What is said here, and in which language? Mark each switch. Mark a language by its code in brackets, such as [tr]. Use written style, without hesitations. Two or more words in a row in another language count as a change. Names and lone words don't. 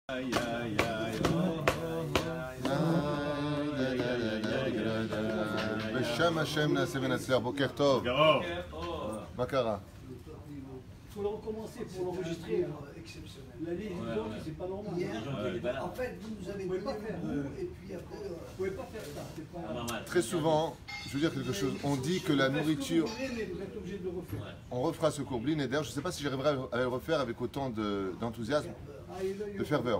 [he] בשם השם נעשה ונצליח. בוקר טוב. מה קרה? [fr] Il faut le recommencer pour l'enregistrer. La ligne, c'est pas normal. En fait, vous nous avez donné le goût et puis après... Vous pouvez pas faire ça. C'est pas... Très souvent, je veux dire quelque chose, on dit que la nourriture... Vous êtes obligé de le refaire. On refera ce cours Blinéder. Je ne sais pas si j'arriverai à le refaire avec autant d'enthousiasme, de ferveur.